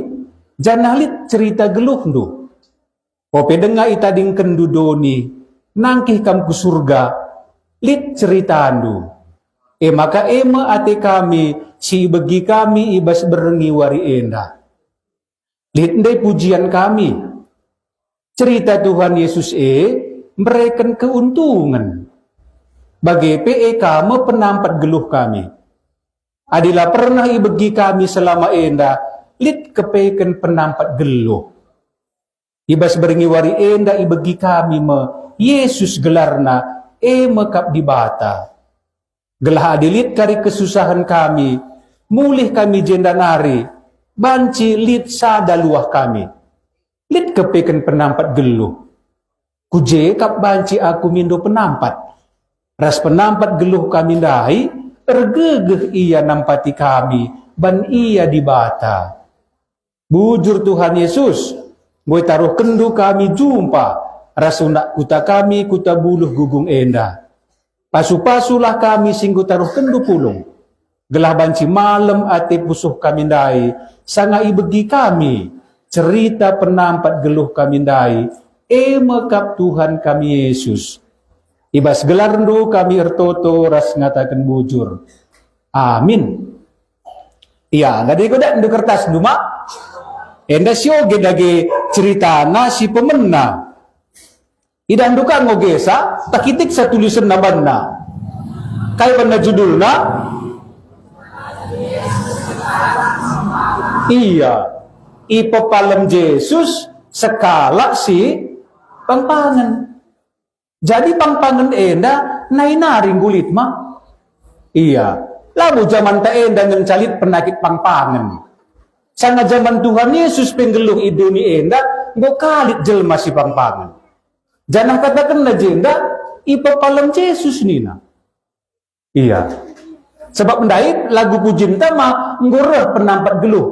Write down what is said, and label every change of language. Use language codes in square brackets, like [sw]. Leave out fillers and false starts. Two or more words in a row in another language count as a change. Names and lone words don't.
[btx] Janalit cerita geluh ndu. Ope denga itading kendudoni. Nangkih kam ku surga. Lit cerita andu. Maka ate kami. Si bagi kami ibas berengi wari enda. Lit ndai pujian kami. [id] Cerita Tuhan Yesus memberikan keuntungan. [btx] Bagi kamu penampat geluh kami. Adilah pernah ibagi kami selama enda. Lit kepeken penampat geluh. Ibas berengi wari enda ibagi kami Yesus gelarna mekap di bata. Gelah adilit kari kesusahan kami. Mulih kami jenda nari. Banci lit sada luah kami. Lit kepeken penampat geluh. Kuje kap banci aku mindo penampat. Ras penampat geluh kami dahi. Ergegeh ia nampati kami. Ban ia di bata. Bujur Tuhan Yesus. Gue taruh kendu kami jumpa. Rasunak kuta kami kuta buluh gugung enda. Pasu-pasulah kami singgu taruh kendu pulung. Gelah banci malam ate pusuh kami dai. Sanga ibegi kami. Cerita penampat geluh kami dai. Mekap Tuhan kami Yesus. Ibas gelarndu kami ertoto ras ngatakan bujur. Amin. Iya, [id] nggak ada [btx] ndu kertas ndu mak. Enda sioge dage ceritana si pemena. Idan duka ngogesa, takitik sa tulisan na banna. Kaya banna judulna? Iya. Ipapalam Yesus sekala si pangpangan. Jadi pangpangan enda nainaring gulit ma. Iya. Lalu zaman ta enda ngencalit penakit pangpangan. Sana zaman Tuhan Yesus penggeluh iduni enda, ngokalit jelma si pangpangan. Jangan katakan na jenda, ipapalam Yesus nina. Iya. Sebab mendait lagu pujinta ma nggoreh penampat geluh.